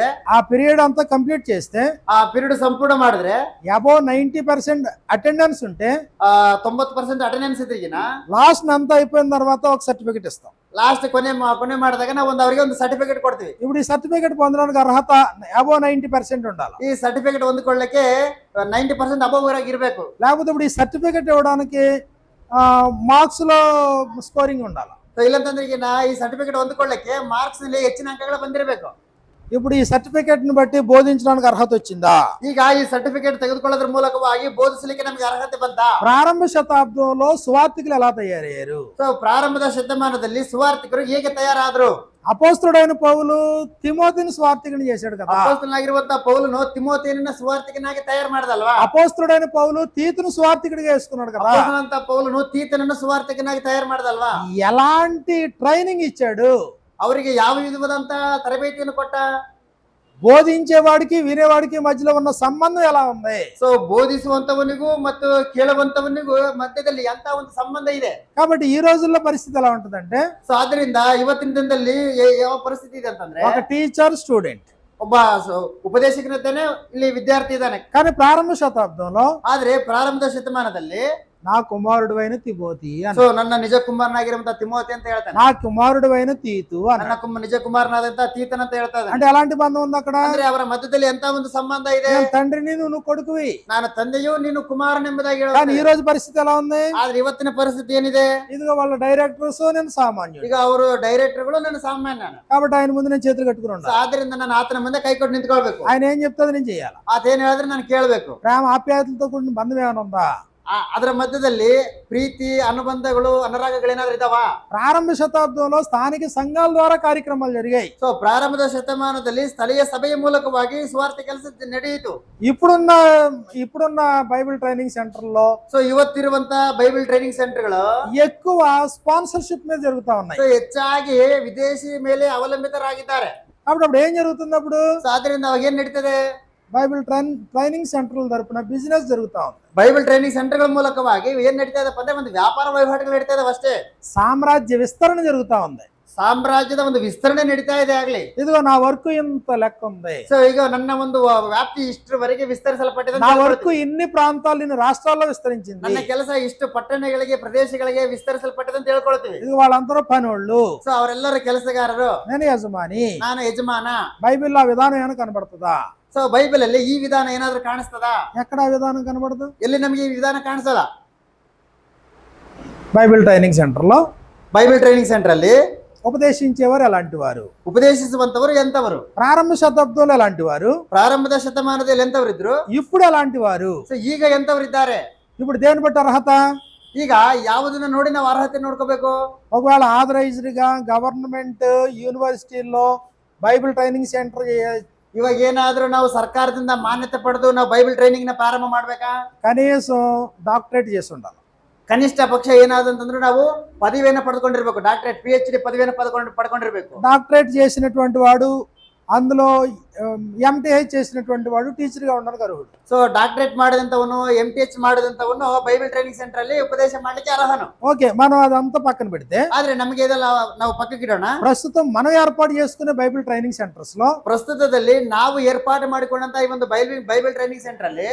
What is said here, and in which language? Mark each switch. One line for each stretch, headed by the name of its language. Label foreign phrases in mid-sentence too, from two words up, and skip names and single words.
Telugu: ఆ పీరియడ్ అంతా కంప్లీట్ చేస్తే,
Kannada: ಆ ಪೀರಿಯಡ್ ಸಂಪೂರ್ಣ ಮಾಡಿದ್ರೆ
English: above 90% attendance
Telugu: ఉంటే
Kannada: 90% ಅಟೆಂಡೆನ್ಸ್ ಇದ್ರಿಗಿನ
Telugu: లాస్ట్ అంతా అయిపోయిన తర్వాత ఒక సర్టిఫికెట్ ఇస్తాం.
Kannada: ಲಾಸ್ಟ್ ಕೊನೆ ಮಾಡಿದಾಗ ನಾವು ಅವರಿಗೆ ಒಂದು ಸರ್ಟಿಫಿಕೇಟ್ ಕೊಡ್ತೀವಿ.
Telugu: ఇప్పుడు ఈ సర్టిఫికెట్ పొందడానికి అర్హత అబౌవ్ 90% ఉండాలి.
Kannada: ಈ ಸರ್ಟಿಫಿಕೇಟ್ ಹೊಂದಿಕೊಳ್ಳಕ್ಕೆ 90% ಅಬೌವ್ ಇರಬೇಕು.
Telugu: లేకపోతే ఇప్పుడు ఈ సర్టిఫికెట్ ఇవ్వడానికి మార్క్స్ లో స్కోరింగ్ ఉండాలి.
Kannada: ಇಲ್ಲಂತಂದ್ರೆ ಈಗ ಈ ಸರ್ಟಿಫಿಕೇಟ್ ಹೊಂದಿಕೊಳ್ಳಕ್ಕೆ ಮಾರ್ಕ್ಸ್ ನಲ್ಲಿ ಹೆಚ್ಚಿನ ಅಂಕಗಳು ಬಂದಿರಬೇಕು.
Telugu: ఇప్పుడు ఈ సర్టిఫికెట్ ని బట్టి బోధించడానికి అర్హత వచ్చిందా?
Kannada: ಈಗ ಈ ಸರ್ಟಿಫಿಕೇಟ್ ತೆಗೆದುಕೊಳ್ಳೋದ್ರ ಮೂಲಕವಾಗಿ ಬೋಧಿಸಲಿಕ್ಕೆ ನಮಗೆ ಅರ್ಹತೆ ಬಂತಾ?
Telugu: ప్రారంభ శతాబ్దంలో సువార్థికులు ఎలా తయారయ్యారు?
Kannada: ಸೊ ಪ್ರಾರಂಭದ ಶತಮಾನದಲ್ಲಿ ಸುವಾರ್ತಿಕರು ಹೇಗೆ ತಯಾರಾದ್ರು?
Telugu: అపోస్తలుడైన పౌలు తిమోతిని సువార్థికుని చేశాడు కదా.
Kannada: ಅಪೊಸ್ತಲನಾಗಿರುವಂತಹ ಪೌಲನು ತಿಮೋತಿಯನ್ನ ಸುವಾರ್ತಿಕನಾಗಿ ತಯಾರು ಮಾಡಿದಲ್ವಾ?
Telugu: అపోస్తలుడైన పౌలు తీతును సువార్థికుడిగా వేసుకున్నాడు కదా.
Kannada: ಅಪೊಸ್ತಲನಂತ ಪೌಲನು ತೀತನನ್ನು ಸುವಾರ್ತಿಕನಾಗಿ ತಯಾರು ಮಾಡಿದಲ್ವಾ?
Telugu: ఎలాంటి ట్రైనింగ్ ఇచ్చాడు?
Kannada: ಅವರಿಗೆ ಯಾವ ವಿಧವಾದಂತ ತರಬೇತಿಯನ್ನು ಕೊಟ್ಟ?
Telugu: బోధించేవాడికి వినేవాడికి మధ్యలో ఉన్న సంబంధం ఎలా ఉంది?
Kannada: ಸೊ ಬೋಧಿಸುವಂತವನಿಗೂ ಮತ್ತು ಕೇಳುವಂತವನಿಗೂ ಮಧ್ಯದಲ್ಲಿ ಎಂತ ಒಂದು ಸಂಬಂಧ ಇದೆ.
Telugu: కాబట్టి ఈ రోజుల్లో పరిస్థితి ఎలా ఉంటుందంటే,
Kannada: ಸೊ ಆದ್ರಿಂದ ಇವತ್ತಿನ ದಿನದಲ್ಲಿ ಯಾವ ಪರಿಸ್ಥಿತಿ ಇದೆ ಅಂತಂದ್ರೆ,
Telugu: ఒక టీచర్ స్టూడెంట్,
Kannada: ಒಬ್ಬ ಉಪದೇಶಕನಿದ್ದಾನೆ, ಇಲ್ಲಿ ವಿದ್ಯಾರ್ಥಿ ಇದ್ದಾನೆ.
Telugu: కానీ ప్రారంభ శతాబ్దంలో
Kannada: ಆದ್ರೆ ಪ್ರಾರಂಭದ ಶತಮಾನದಲ್ಲಿ
Telugu: నా కుమారుడువైన తిమోతి
Kannada: ಸೊ
Telugu: అన్నాడు.
Kannada: ನನ್ನ ನಿಜ ಕುಮಾರನಾಗಿರುವಂತ ತಿಮೋತಿ ಅಂತ ಹೇಳ್ತಾನೆ.
Telugu: నా కుమారుడువైన తీతు
Kannada: ನನ್ನ
Telugu: అన్నాడు.
Kannada: ನಿಜ ಕುಮಾರನಾದಂತ ತೀತನ್ ಅಂತ ಹೇಳ್ತಾ ಇದ್ದಾನೆ.
Telugu: అంటే ఎలాంటి బంధం ఉంది అక్కడ?
Kannada: ಅಂದ್ರೆ ಅವರ ಮಧ್ಯದಲ್ಲಿ ಎಂತ ಒಂದು ಸಂಬಂಧ ಇದೆ.
Telugu: నేను తండ్రిని నువ్వు కొడుకువి.
Kannada: ನಾನು ತಂದೆಯು ನೀನು ಕುಮಾರನೆಂಬುದಾಗಿ
Telugu: కానీ ఈ
Kannada: ಹೇಳುತ್ತಾರೆ.
Telugu: రోజు పరిస్థితి ఎలా ఉంది?
Kannada: ಆದ್ರೆ ಇವತ್ತಿನ ಪರಿಸ್ಥಿತಿ ಏನಿದೆ?
Telugu: ఇదిగో వాళ్ళ డైరెక్టర్స్, నేను సామాన్యుడు.
Kannada: ಈಗ ಅವರು ಡೈರೆಕ್ಟರ್ಗಳು ನನ್ನ ಸಾಮಾನ್ಯ.
Telugu: కాబట్టి ఆయన ముందు నేను చేతులు కట్టుకుని
Kannada: So
Telugu: ఉండాలి.
Kannada: ಆದ್ರಿಂದ ನಾನು ಆತನ ಮುಂದೆ ಕೈ ಕೊಟ್ಟು ನಿಂತ್ಕೊಳ್ಬೇಕು.
Telugu: ఆయన ఏం చెప్తే నేను చేయాలి.
Kannada: ಆತೇನ್ ಹೇಳಿದ್ರೆ ನಾನು ಕೇಳ್ಬೇಕು.
Telugu: ప్రేమ ఆప్యాయతలతో కూడిన బంధం ఏమైనా ఉందా?
Kannada: ಅದರ ಮಧ್ಯದಲ್ಲಿ ಪ್ರೀತಿ ಅನುಬಂಧಗಳು ಅನುರಾಗಗಳೇನಾದ್ರೂ ಇದಾವ?
Telugu: ప్రారంభ శతాబ్దంలో స్థానిక సంఘాల ద్వారా కార్యక్రమాలు జరిగాయి.
Kannada: ಸೊ ಪ್ರಾರಂಭದ ಶತಮಾನದಲ್ಲಿ ಸ್ಥಳೀಯ ಸಭೆಯ ಮೂಲಕವಾಗಿ ಸ್ವಾರ್ಥ ಕೆಲಸ ನಡೆಯಿತು.
Telugu: ఇప్పుడున్న
English: Bible training centerlo
Kannada: ಸೊ ಇವತ್ತಿರುವಂತ
English: Bible training centergalu
Telugu: ఎక్కువ స్పాన్సర్షిప్ మీద జరుగుతా ఉన్నాయి.
Kannada: ಸೊ ಹೆಚ್ಚಾಗಿ ವಿದೇಶಿ ಮೇಲೆ ಅವಲಂಬಿತರಾಗಿದ್ದಾರೆ.
Telugu: కాబట్టి అప్పుడు ఏం జరుగుతుంది? అప్పుడు
Kannada: ಸೊ ಆದ್ರಿಂದ ಅವಾಗ ಏನ್ ನಡೀತದೆ?
English: Bible training centerla
Telugu: తరపున బిజినెస్ జరుగుతా ఉంది.
English: Bible training centergala
Kannada: ಮೂಲಕವಾಗಿ ಏನ್ ನಡೀತಾ ಇದೆ ಅಂದ್ರೆ ಒಂದು ವ್ಯಾಪಾರ ವಹಿವಾಟುಗಳು ನಡೀತಾ ಇದಾವೆ ಅಷ್ಟೇ.
Telugu: సామ్రాజ్య విస్తరణ జరుగుతా ఉంది.
Kannada: ಸಾಮ್ರಾಜ್ಯದ ಒಂದು ವಿಸ್ತರಣೆ ನಡೀತಾ ಇದೆ ಆಗ್ಲಿ.
Telugu: ఇదిగో నా వర్క్ ఇంత లెక్క ఉంది.
Kannada: ಸೊ ಈಗ ನನ್ನ ಒಂದು ವ್ಯಾಪ್ತಿ ಇಷ್ಟರವರೆಗೆ ವಿಸ್ತರಿಸಲ್ಪಟ್ಟಿದೆ.
Telugu: నా వర్క్ ఇన్ని ప్రాంతాలు, ఇన్ని రాష్ట్రాల్లో విస్తరించింది.
Kannada: ನನ್ನ ಕೆಲಸ ಇಷ್ಟು ಪಟ್ಟಣಗಳಿಗೆ ಪ್ರದೇಶಗಳಿಗೆ ವಿಸ್ತರಿಸಲ್ಪಟ್ಟಿದೆ ಅಂತ ಹೇಳ್ಕೊಳ್ತೀವಿ.
Telugu: ఇది వాళ్ళందరూ పనోళ్ళు.
Kannada: ಸೊ ಅವರೆಲ್ಲರೂ ಕೆಲಸಗಾರರು,
Telugu: నేను యజమాని.
Kannada: ನಾನು ಯಜಮಾನ.
Telugu: బైబిల్లో ఆ విధానం ఏమైనా కనబడుతుందా?
Kannada: ಸೊ ಬೈಬಲ್ ಅಲ್ಲಿ ಈ ವಿಧಾನ ಏನಾದ್ರೂ ಕಾಣಿಸ್ತದಾ?
Telugu: ఎక్కడ ఆ విధానం కనబడదు?
Kannada: ಎಲ್ಲಿ ನಮಗೆ ಈ ವಿಧಾನ ಕಾಣಿಸಲ್ಲ.
English: Bible training centerlo Bible training center
Kannada: ಅಲ್ಲಿ
Telugu: ఉపదేశించేవారు ఎలాంటి వారు?
Kannada: ಉಪದೇಶಿಸುವಂತವರು ಎಂತವರು?
Telugu: ప్రారంభ శతాబ్దంలో ఎలాంటి వారు?
Kannada: ಪ್ರಾರಂಭದ ಶತಮಾನದಲ್ಲಿ ಎಂತವರು ಇದ್ರು?
Telugu: ఇప్పుడు ఎలాంటి వారు?
Kannada: ಸೊ ಈಗ ಎಂತವರು ಇದ್ದಾರೆ?
Telugu: ఇప్పుడు దేని బట్టి అర్హత?
Kannada: ಈಗ ಯಾವುದನ್ನ ನೋಡಿ ನಾವು ಅರ್ಹತೆ ನೋಡ್ಕೋಬೇಕು?
Telugu: ఒకవేళ ఆథరైజ్డ్ గా
English: government universitiesllo Bible training center
Kannada: ಇವಾಗ ಏನಾದ್ರೂ ನಾವು ಸರ್ಕಾರದಿಂದ ಮಾನ್ಯತೆ ಪಡೆದು ನಾವು
English: Bible training
Kannada: ನ ಪ್ರಾರಂಭ ಮಾಡ್ಬೇಕಾ?
Telugu: కనీసం డాక్టరేట్ చేసి ఉండాలి.
Kannada: ಕನಿಷ್ಠ ಪಕ್ಷ ಏನಾದಂತಂದ್ರೆ ನಾವು ಪದವಿಯನ್ನು ಪಡೆದುಕೊಂಡಿರ್ಬೇಕು.
English: doctorate PhD
Kannada: ಪದವಿಯನ್ನು ಪಡ್ಕೊಂಡಿರ್ಬೇಕು.
Telugu: డాక్టరేట్ చేసినటువంటి వాడు, అందులో MTH చేసినటువంటి వాడు టీచర్ గా ఉండడానికి అర్హుడు.
Kannada: ಸೊ ಡಾಕ್ಟರೇಟ್ ಮಾಡಿದಂತವನು MTH ಮಾಡಿದಂತವನು
English: Bible training center
Kannada: ಅಲ್ಲಿ ಉಪದೇಶ ಮಾಡ್ಲಿಕ್ಕೆ ಅರ್ಹನು.
Telugu: ఓకే, మనం అదంతా పక్కన పెడితే
Kannada: ಆದ್ರೆ ನಮಗೆ ಇದೆಲ್ಲ ನಾವು ಪಕ್ಕಕ್ಕಿಡೋಣ.
Telugu: ప్రస్తుతం మనం ఏర్పాటు చేసుకునే
English: Bible training centers
Telugu: లో
Kannada: ಪ್ರಸ್ತುತದಲ್ಲಿ ನಾವು ಏರ್ಪಾಡು ಮಾಡಿಕೊಂಡಂತ ಈ ಒಂದು
English: Bible training center
Kannada: ಅಲ್ಲಿ